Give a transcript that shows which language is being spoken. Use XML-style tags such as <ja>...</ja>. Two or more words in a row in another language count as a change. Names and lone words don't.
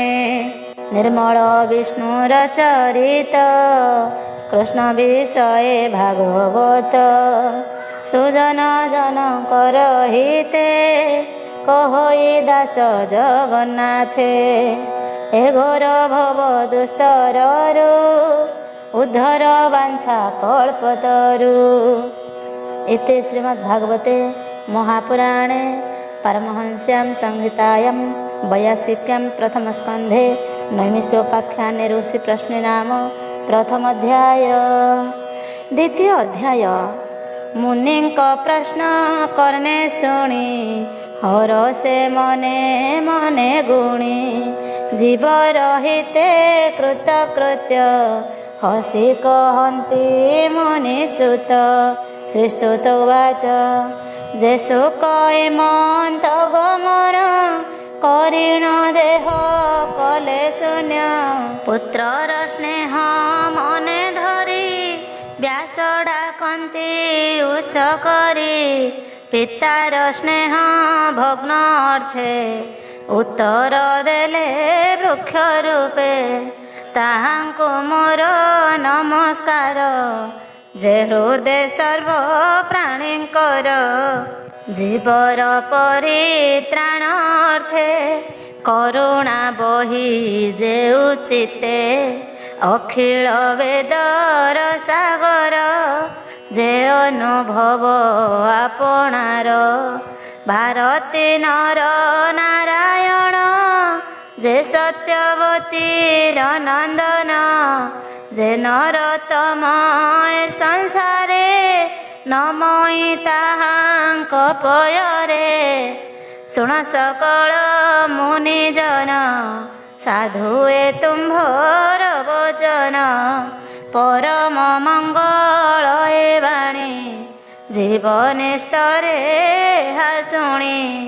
<or>ନିର୍ମଳ ବିଷ୍ଣୁର ଚରିତ, କୃଷ୍ଣ ବିଷୟ ଭାଗବତ। ସୁଜନ ଜନଙ୍କର ହିତେ, କହଇ ଦାସ ଜଗନ୍ନାଥେ। ଏ ଘୋର ଭବ ଦୁସ୍ତରରୁ, ଉଦ୍ଧର ବାଞ୍ଛା କଳ୍ପତରୁ।</or> <sa>इति श्रीमद्भागवते महापुराणे परमहंस्यां संहितायां 82 प्रथमस्कन्धे नैमिषोपाख्याने ऋषि प्रश्ने नाम प्रथम अध्याय। द्वितीय अध्याय।</sa> <or>ମୁନିଙ୍କ ପ୍ରଶ୍ନ କର୍ଣ୍ଣେ ଶୁଣି, ହରଷେ ମନେ ମନେ ଗୁଣି। ଜୀବ ରହିତେ କୃତକୃତ୍ୟ, ହସି କହନ୍ତି ମୁନିସୁତ।</or> <sa>श्रीसुत उवाच</sa> <or>ଯେ ସୁଖ ଏମନ୍ତ ଗମନ, କରିଣ ଦେହ କଲେ ଶୂନ୍ୟ। ପୁତ୍ରର ସ୍ନେହ ମନେ ଧରି, ବ୍ୟାସ ଡାକନ୍ତି ଉଚ୍ଚ କରି। ପିତାର ସ୍ନେହ ଭଗ୍ନ ଅର୍ଥେ, ଉତ୍ତର ଦେଲେ ବୃକ୍ଷ ରୂପେ। ତାହାଙ୍କୁ ମୋର ନମସ୍କାର, ଯେ ହୃଦୟ ସର୍ବ ପ୍ରାଣୀଙ୍କର। ଜୀବର ପରିତ୍ରାଣ ଅର୍ଥେ, କରୁଣା ବହି ଯେ ଉଚିତେ। ଅଖିଳ ବେଦର ସାଗର, ଯେ ଅନୁଭବ ଆପଣାର। ଭାରତୀ ନର ନାରାୟଣ, ଯେ ସତ୍ୟବତୀର ନନ୍ଦନ। ଯେ ନରୋତ୍ତମ ଏ ସଂସାରେ ନମଇ ତାହାଙ୍କ ପୟରେ। ଶୁଣ ସକଳ ମୁନିଜନ ସାଧୁ ଏ ତୁମ୍ଭର ବଚନ। ପରମ ମଙ୍ଗଳ ଏ ବାଣୀ ଜୀବନେ ସ୍ତରେ ଏହା ଶୁଣି।</or>